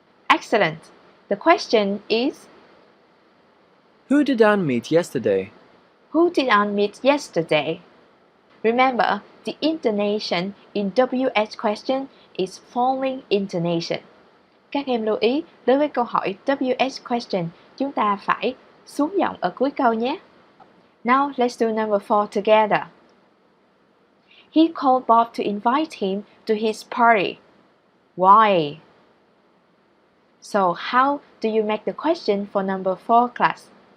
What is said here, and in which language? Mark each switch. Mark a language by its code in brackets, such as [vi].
[en] Excellent. The question is, Who did Anne meet yesterday? who did Anne meet yesterday? Remember, the intonation in WH question is falling intonation. [vi] Các em lưu ý, đối với câu hỏi WH question, chúng ta phải xuống giọng ở cuối câu nhé. [en] Now let's do number 4 together. He called Bob to invite him to his party. Why? So how do you make the question for number 4, class?